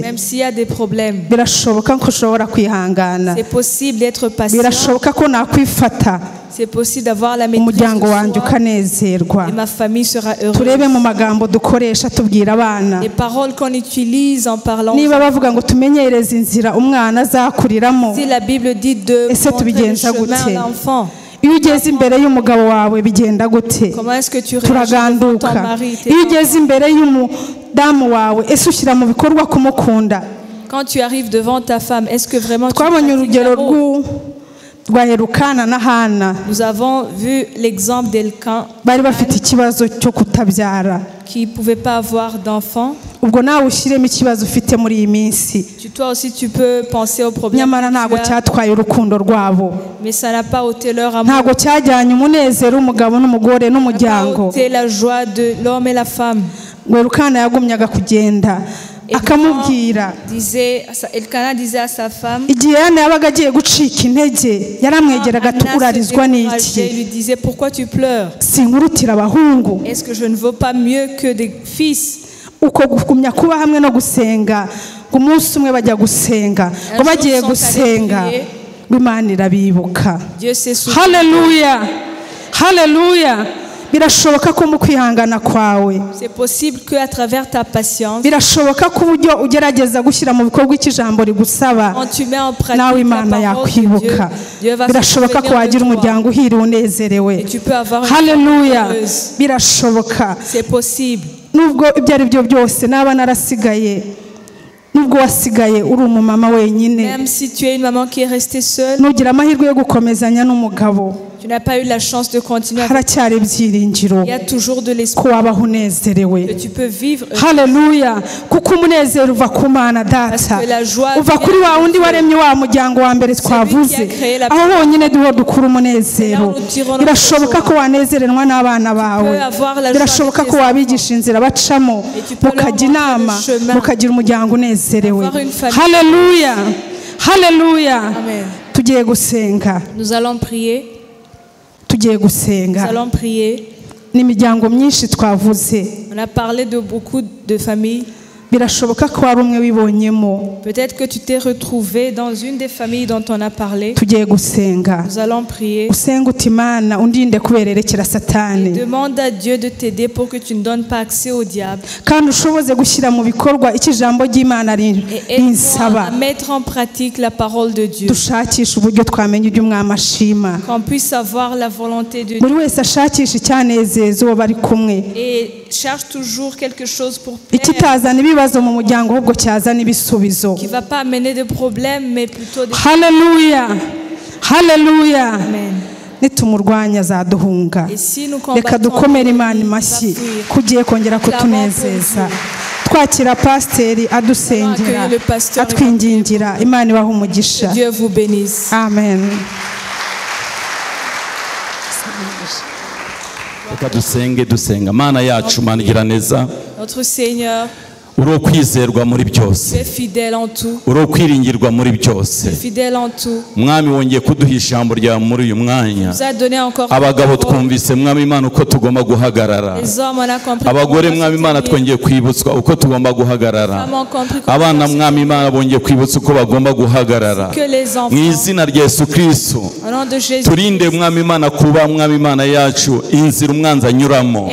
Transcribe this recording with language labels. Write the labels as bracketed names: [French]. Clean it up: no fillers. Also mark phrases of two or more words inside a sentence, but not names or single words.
[Kinyarwanda] Birashoboka ko ushobora kwihangana. Birashoboka ko nakwifata. [French] C'est possible d'avoir la maîtrise [Kinyarwanda] umuryango wanjye ukanezerwa. [French] Et ma famille sera heureuse. [Kinyarwanda] Turebe mu magambo dukoresha tubwira abana. [French] Les paroles qu'on utilise en parlant. [Kinyarwanda] Niba bavuga ngo tumenyereze inzira umwana azakuriramo. [French] Si la Bible dit de montrer le chemin à l'enfant. [Kinyarwanda] Iyo ugeze imbere y'umugabo wawe bigenda gute? Turaganduka. Iyo ugeze imbere y'umudamu wawe ese ushyira mu bikorwa kumukunda? [French] Quand tu arrives devant ta femme, est-ce que vraiment tu [Kinyarwanda] twabonye urugero [French] Nous avons vu l'exemple d'Elkan qui ne pouvait pas avoir d'enfant. Toi aussi tu peux penser au problème. Mais ça n'a pas ôté leur amour. Ça n'a pas ôté la joie de l'homme et la femme. [Kinyarwanda] akamubwira [French] Elkana disait à sa femme [Kinyarwanda] igihe yabaga agiye gucika intege yaramwegeraga urarizwa n'iki. [French] Il lui disait pourquoi tu pleures? [Kinyarwanda] Sinkurutira abahungu. [French] Est-ce que je ne vaux pas mieux que des fils? [Kinyarwanda] Uko gumya kuba hamwe no gusenga umunsi umwe bajya gusenga ngo bagiye gusenga Imana irabibuka. Haleluya. Haleluya. Birashoboka ko mu kwihangana kwawe. [French] C'est possible que à travers ta patience. [Kinyarwanda] Birashoboka ko uburyo ugerageza gushyira mu bikorwa ikijambo rigusaba. Nawe Imana yakwibuka. Birashoboka ko wagira umuryango uhiriwe unezerewe. Haleluya. Birashoboka. [French] C'est possible. [Kinyarwanda] Nubwo ibyo ari byo byose naba narasigaye. Nubwo wasigaye uri umumama wenyine. [French] Même si tu es une maman qui est restée seule. [Kinyarwanda] Nugira amahirwe yo gukomezanya n'umugabo. [French] Tu n'as pas eu la chance de continuer. Il y a toujours de l'espoir. Que tu peux vivre. [Kinyarwanda] Haleluya. Kuko umunezero uva ku Mana Data. Uva kuri wa wundi waremye wa muryango wa mbere twavuze. Aho honyine duho dukura umunezero. Birashoboka ko wanezeranwa n'abana bawe. Birashoboka ko wabigisha inzira bacamo. Mukajya inama. Mukagira umuryango unezerewe. Haleluya. Haleluya. Tugiye gusenga. [French] Nous allons prier. [Kinyarwanda] Tugiye gusenga. [French] Nous allons prier. [Kinyarwanda] N'imiryango myinshi twavuze. [French] On a parlé de beaucoup de familles. [Kinyarwanda] Birashoboka ko ari umwe wibonyemo. [French] Peut-être que tu t'es retrouvé dans une des familles dont on a parlé. [Kinyarwanda] Tugiye gusenga. [French] Nous allons prier. [Kinyarwanda] Usenga uti Mana undinde kubererekera Satani. [French] Demande à Dieu de t'aider pour que tu ne donnes pas accès au diable. [Kinyarwanda] Kandi ushoboze gushyira mu bikorwa ikijambo ry'Imana rinsaba. [French] À mettre en pratique la parole de Dieu. [Kinyarwanda] Dushakisha uburyo twamenya ibyo umwami ashima. [French] Qu'on puisse savoir la volonté de Dieu. [Kinyarwanda] Buri wese ashakisha icyanezeza uwo bari kumwe. [French] Et cherche toujours quelque chose pour [Kinyarwanda] ikitazana ibibazo mu muryango ahubwo cyazana ibisubizo. [French] Qui va pas amener de problèmes mais plutôt des. [Kinyarwanda] Haleluya. Haleluya. Amen. Nitumurwanya zaduhunga. Reka dukomere Imana amashyi kugiye kongera kutunezeza. Twakira pasiteri adusengera atwingingira Imana ibaha umugisha. [French] Dieu vous bénisse. [Kinyarwanda] Amen. Reka dusenga Mana yacu Mana igira neza. [French] Notre Seigneur, [Kinyarwanda] uro kwizerwa muri byose. [French] Tu es fidèle en tout. [Kinyarwanda] Uro kwiringirwa muri byose. [French] Tu es fidèle en tout. [Kinyarwanda] Mwami wongeye kuduha ijambo rya muri uyu mwanya. [French] Nous a donné encore. [Kinyarwanda] Abagabo twumvise Mwami Imana uko tugomba guhagarara. [French] Les hommes on a compris. [Kinyarwanda] Abagore Mwami Imana twongeye kwibutswa uko tugomba guhagarara. Abana Mwami Imana bongeye kwibutsa uko bagomba guhagarara. Mu izina rya Yesu Kristo. Turinde Mwami Imana kuba Mwami Imana yacu inzira umwanzi anyuramo.